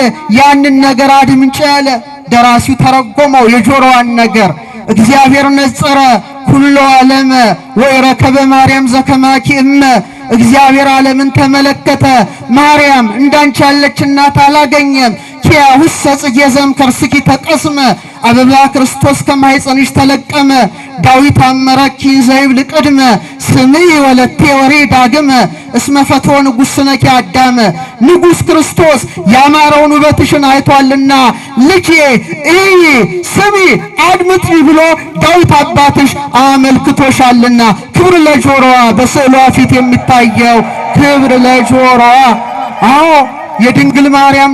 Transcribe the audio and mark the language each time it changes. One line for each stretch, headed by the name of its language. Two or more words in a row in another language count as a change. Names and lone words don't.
Amharic: ያንን ነገር አድምጪ አለ። ደራሲው ተረጎመው የጆሮዋን ነገር።
Geez: እግዚአብሔር ነጸረ ኩሎ ዓለመ ወረከበ ማርያም ዘከማኪ እመ።
Amharic: እግዚአብሔር ዓለምን ተመለከተ፣ ማርያም እንዳንቺ ያለች እናት አላገኘም።
Geez: ኪያሁሰ ጽጌ ዘእምከርስኪ ተቀስመ፣
Amharic: አበባ ክርስቶስ ከማኅፀንሽ ተለቀመ።
Geez: ዳዊት አመረኪ ዘይብል ቅድመ ስምዒ ወለቴ ወርኢ ዳግመ እስመ ፈትወ ንጉሥነኪ አዳመ።
Amharic: ንጉሥ ክርስቶስ ያማረውን ውበትሽን አይቷልና ልጄ እይ፣ ስሚ፣ አድምጪ ብሎ ዳዊት አባትሽ አመልክቶሻልና። ክብር ለጆሮዋ፣ በስዕሏ ፊት የሚታየው ክብር ለጆሮዋ። አዎ የድንግል ማርያም